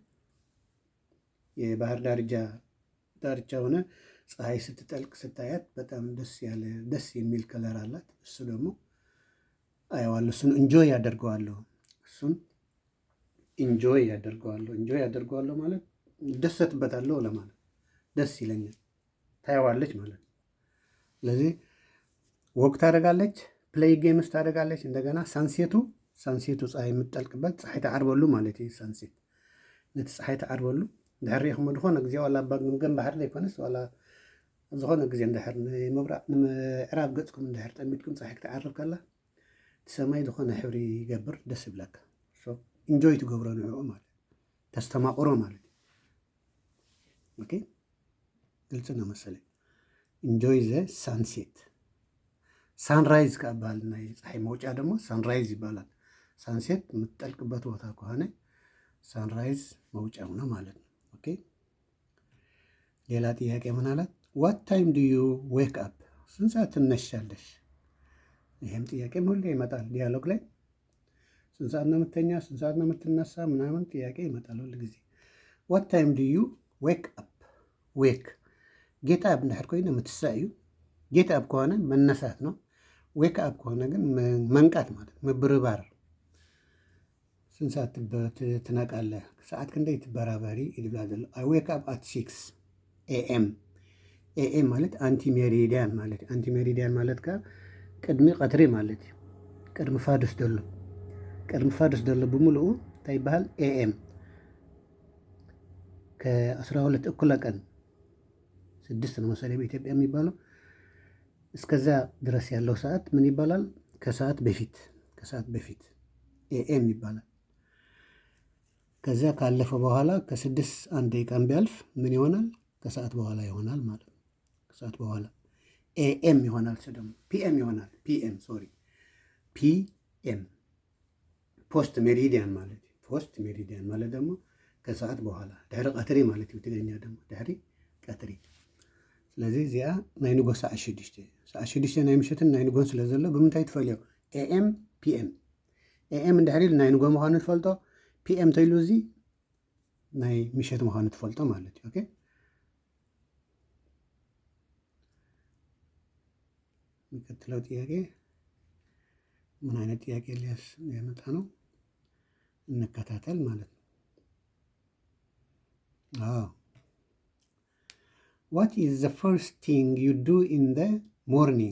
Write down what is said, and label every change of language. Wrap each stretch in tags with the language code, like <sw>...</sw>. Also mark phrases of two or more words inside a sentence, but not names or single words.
<am>የባህር ዳርቻ ሆነ ፀሐይ ስትጠልቅ ስታያት በጣም ደስ የሚል ከለር አላት። እሱ ደግሞ አየዋለሁ፣ እሱን ኢንጆይ ያደርገዋለሁ። እሱን ኢንጆይ ያደርገዋለሁ ማለት ደሰትበታለሁ ለማለት፣ ደስ ይለኛል። ታየዋለች ማለት ነው። ስለዚህ ወቅ ታደርጋለች፣</am> <en>play games</en> <am>ታደርጋለች። እንደገና ሳንሴቱ ፀሐይ የምትጠልቅበት</am> <ti>ፀሐይ ተዓርበሉ ማለት እዩ። ሳንሴት ነቲ ፀሐይ ተዓርበሉ እንድሕር ሪኢኹም ዝኾነ ግዜ ዋላ ገም ባሕሪ ዘይኮነስ ዋላ ዝኾነ ግዜ እንድሕር ንምዕራብ ገጽኩም እንድሕር ጠሚትኩም ፀሓይ ክትዓርብ ከላ እቲ ሰማይ ዝኾነ ሕብሪ ይገብር፣ ደስ ይብለካ። ኢንጆይ ትገብሮ ንዕኡ ማለት ተስተማቕሮ ማለት እዩ።</ti> <am>ኦኬ ግልጽ ነው መሰለኝ።</am> <en>enjoy the sunset።</en> <am>ሳንራይዝ</am> <ti>ከበሃል ናይ ፀሓይ</ti> <am>መውጫ ደግሞ ሳንራይዝ ይባላል። ሳንሴት የምትጠልቅበት ቦታ ከሆነ ሳንራይዝ መውጫው ነው ማለት ነው። ኦኬ ሌላ ጥያቄ ምን አላት?</am> <en>what time do you wake up፣</en> <am>ስንት ሰዓት ትነሻለሽ? ይሄም ጥያቄም ሁሌ ይመጣል ዲያሎግ ላይ። ስንት ሰዓት ነው የምተኛ፣ ስንት ሰዓት ነው የምትነሳ ምናምን ጥያቄ ይመጣል ሁል ጊዜ።</am> <en>what time do you wake up።</en> <am>ዌክ</am> <en>get up</en> <ti>እንድሕር ኮይነ ምትሳእ እዩ።</ti> <en>get up</en> <am>ከሆነ መነሳት ነው።</am> <en>wake up</en> <am>ከሆነ ግን መንቃት ማለት ምብርባር። ስንት ሰዓት ትነቃለህ?</am> <ti>ሰዓት ክንደይ ትበራበሪ ይልብላ ዘሎ።</ti> <en>I wake up at 6 AM።</en> <ti>ኤኤም ማለት</ti> <en>ante meridiem</en> <ti>ማለት እዩ።</ti> <en>ante meridiem</en> <ti>ማለት ከዓ ቅድሚ ቀትሪ ማለት እዩ። ቅድሚ ፋዱስ ደሎ ብምልኡ እንታይ ይበሃል?</ti> <am>ኤኤም። ከ12 እኩለ ቀን 6 ነው መሰለኝ በኢትዮጵያ የሚባለው። እስከዛ ድረስ ያለው ሰዓት ምን ይባላል? ከሰዓት በፊት ኤኤም ይባላል። ከዚያ ካለፈ በኋላ ከ6 1 ደቂቃም ቢያልፍ ምን ይሆናል? ከሰዓት በኋላ ይሆናል ማለት ነው። ከሰዓት በኋላ ኤኤም ይሆናል። ደግሞ ፒኤም ይሆናል። ፒኤም</am> <en>post meridiem</en> <ti>ማለት እዩ።</ti> <en>post meridiem</en> <am>ማለት ደግሞ ከሰዓት በኋላ</am> <ti>ድሕሪ ቀትሪ ማለት እዩ።</ti> <am>ትግርኛ ደግሞ</am> <ti>ድሕሪ ቀትሪ። ስለዚ እዚኣ ናይ ንጎ ሰዓት 6 ናይ ምሸትን ናይ ንጎን ስለ ዘሎ ብምንታይ ትፈልዮ? ኤኤም ፒኤም። ኤኤም እንድሕር ኢሉ ናይ ንጎ ምዃኑ ትፈልጦ፣ ፒኤም ተይሉ እዚ ናይ ምሸት ምዃኑ ትፈልጦ ማለት እዩ።</ti> <am>ኦኬ የሚቀጥለው ጥያቄ ምን አይነት ጥያቄ ሊያመጣ ነው? እንከታተል ማለት ነው።</am> <en>what is the first thing you do in the morning?</en>